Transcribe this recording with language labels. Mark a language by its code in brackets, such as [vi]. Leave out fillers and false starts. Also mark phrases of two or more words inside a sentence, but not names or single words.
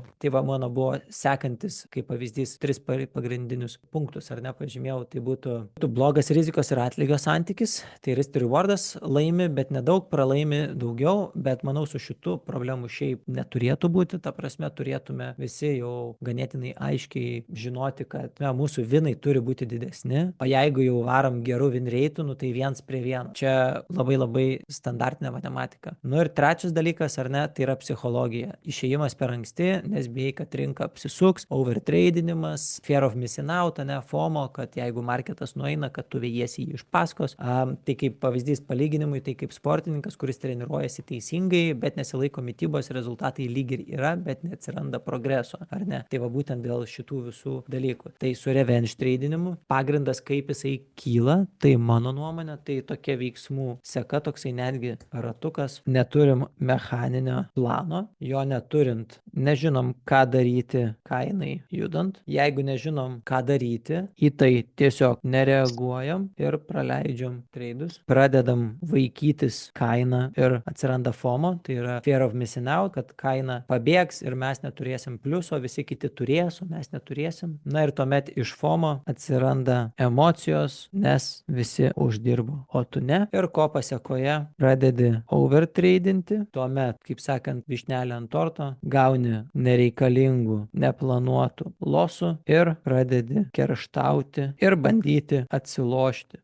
[lt] Tai va, mano buvo sekantis, kaip pavyzdys, 3 pagrindinius punktus, ar ne, pažymėjau, tai būtų blogas rizikos ir atlygio santykis, tai [en] risk to [lt] rewardas laimi, bet nedaug, pralaimi daugiau, bet manau su šitu problemų šiaip neturėtų būti, ta prasme turėtume visi jau ganėtinai aiškiai žinoti, kad mūsų vinai turi būti didesni, o jeigu jau varam gerų [en] win rate'ų, [lt] tai 1:1. Čia labai standartinė matematika. Ir trečias dalykas, ar ne, tai yra psichologija. Išėjimas per anksti, nes bijai, kad rinka apsisuks, overtradinimas, [en] fear of missing out, [lt] ne, FOMO, kad jeigu marketas nueina, kad tu vėjiesi jį iš paskos. Tai kaip pavyzdys palyginimui, tai kaip sportininkas, kuris treniruojasi teisingai, bet nesilaiko mitybos, rezultatai lyg ir yra, bet neatsiranda progreso, ar ne? Tai va būtent dėl šitų visų dalykų. Tai su revenge tradinimu pagrindas, kaip jisai kyla, tai mano nuomonė, tai tokia veiksmų seka, toksai netgi ratukas, neturim mechaninio plano, jo neturint, nežinom, ką daryti kainai judant. Jeigu nežinom, ką daryti, į tai tiesiog nereaguojam ir praleidžiam treidus. Pradedam vaikytis kainą ir atsiranda FOMO, tai yra [en] fear of missing out, [lt] kad kaina pabėgs ir mes neturėsim pliuso, visi kiti turės, o mes neturėsim. Na ir tuomet iš FOMO atsiranda emocijos, nes visi uždirbo, o tu ne. Ir ko pasiekoje pradedi overtradinti, tuomet, kaip sakant, višnelė ant torto, gauni nereikalingų, neplanuotų losų ir pradedi kerštauti ir bandyti atsilošti.